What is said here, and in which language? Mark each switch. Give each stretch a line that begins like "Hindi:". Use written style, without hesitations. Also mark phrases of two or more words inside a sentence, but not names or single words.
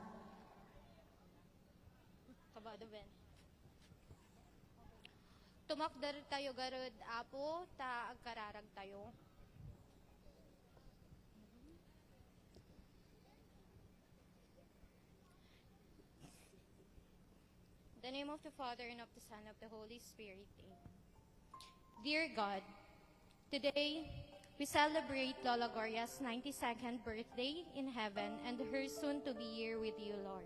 Iloko: Kabado ben. Tumakdar tayo garod apo, ta agkararag tayo.
English: In the name of the Father and of the Son and of the Holy Spirit. Amen. Dear God, today we celebrate Lola Gloria's 92nd birthday in heaven and her soon to be year with you, Lord.